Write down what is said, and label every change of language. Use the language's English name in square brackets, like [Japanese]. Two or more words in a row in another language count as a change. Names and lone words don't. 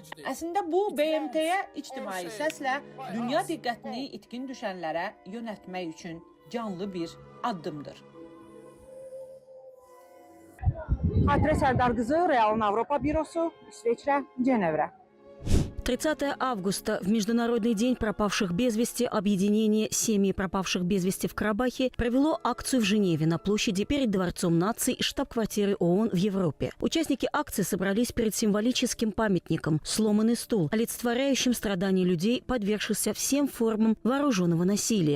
[Azerbaijani] Əslində bu BMT-yə ictimai səslə dünya diqqətini itkin düşənlərə yönəltmək üçün canlı bir addımdır. Xatirə Sərdar qızı, Realın Avropa bürosu, İsveçrə, Cenevrə. [Russian] 30 августа, в Международный день пропавших без вести, объединение семьи пропавших без вести в Карабахе провело акцию в Женеве на площади перед Дворцом наций штаб-квартиры ООН в Европе. Участники акции собрались перед символическим памятником «Сломанный стул», олицетворяющим страдания людей, подвергшихся всем формам вооруженного насилия.